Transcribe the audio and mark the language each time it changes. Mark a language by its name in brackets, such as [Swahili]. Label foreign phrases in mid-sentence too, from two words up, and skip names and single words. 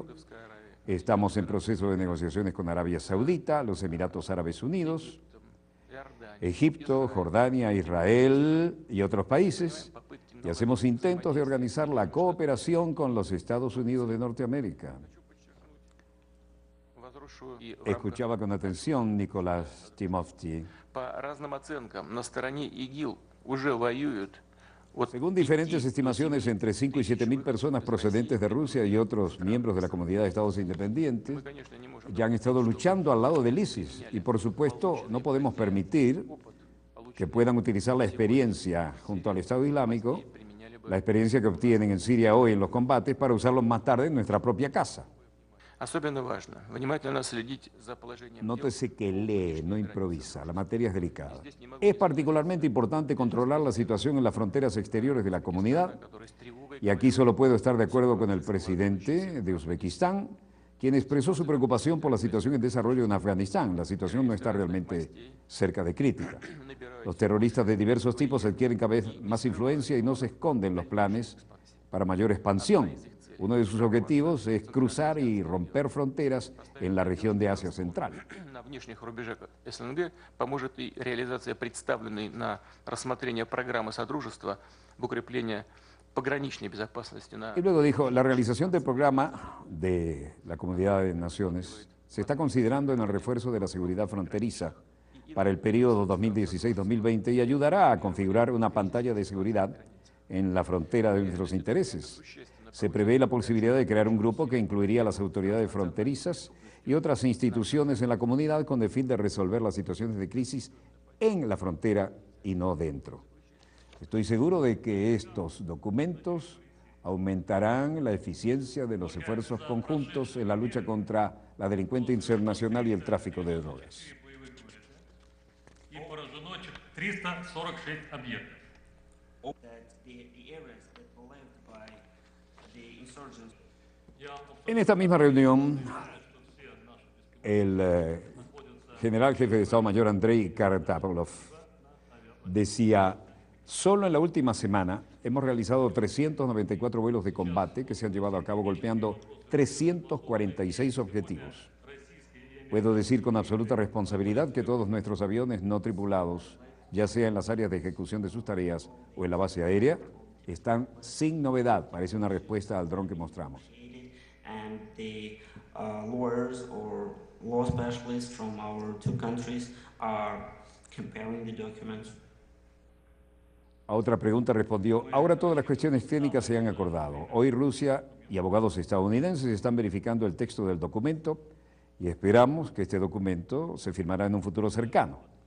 [Spanish] Estamos en proceso de negociaciones con Arabia Saudita, los Emiratos Árabes Unidos, Egipto, Jordania, Israel y otros países. y hacemos intentos de organizar la cooperación con los Estados Unidos de Norteamérica. Escuchaba con atención Nicolás Timofti. [Russian] По разным оценкам, на стороне ИГИЛ уже воюют от [Spanish] Según diferentes [Russian] 5 до [Spanish] estimaciones, 7 entre 5 y 7 mil personas procedentes de Rusia y otros miembros de la Comunidad de Estados Independientes [Russian] Мы, конечно, не можем [Spanish] ya han estado luchando al lado del ISIS y por supuesto no podemos permitir que puedan utilizar la experiencia junto al Estado Islámico, la experiencia que obtienen en Siria hoy en los combates, para usarlos más tarde en nuestra propia casa. [Russian] Особенно важно внимательно следить за положением дел. [Spanish] Nótese que lee, no improvisa, la materia es delicada. Es particularmente importante controlar la situación en las fronteras exteriores de la comunidad, [Russian] Который с тревогой [Spanish] y aquí solo puedo estar de acuerdo con el presidente de Uzbekistán, quien expresó su preocupación por la situación en desarrollo en Afganistán. La situación no está realmente cerca de crítica. Los terroristas de diversos tipos adquieren cada vez más influencia y no se esconden los planes para mayor expansión. Uno de sus objetivos es cruzar y romper fronteras en la región de Asia Central. [Russian] на внешних рубежах СНГ поможет и реализация представленной на рассмотрение программы Содружества в укреплении пограничной безопасности на [Spanish] Y luego dijo, la realización del programa de la Comunidad de Naciones se está considerando en el refuerzo de la seguridad fronteriza para el periodo 2016-2020 y ayudará a configurar una pantalla de seguridad en la frontera de nuestros intereses. Se prevé la posibilidad de crear un grupo que incluiría a las autoridades fronterizas y otras instituciones en la comunidad con el fin de resolver las situaciones de crisis en la frontera y no dentro. Estoy seguro de que estos documentos aumentarán la eficiencia de los esfuerzos conjuntos en la lucha contra la delincuencia internacional y el tráfico de drogas. [Russian] И поражено 346 объектов. [Spanish] En esta misma reunión, el general jefe de Estado Mayor Andrei Kartapolov decía, solo en la última semana hemos realizado 394 vuelos de combate que se han llevado a cabo golpeando 346 objetivos. Puedo decir con absoluta responsabilidad que todos nuestros aviones no tripulados, ya sea en las áreas de ejecución de sus tareas o en la base aérea, están sin novedad. Parece una respuesta al dron que mostramos. [English] And the lawyers or law specialists from our two countries are comparing the documents. [Spanish] A otra pregunta respondió, ahora todas las cuestiones técnicas se han acordado. Hoy Rusia y abogados estadounidenses están verificando el texto del documento y esperamos que este documento se firmará en un futuro cercano.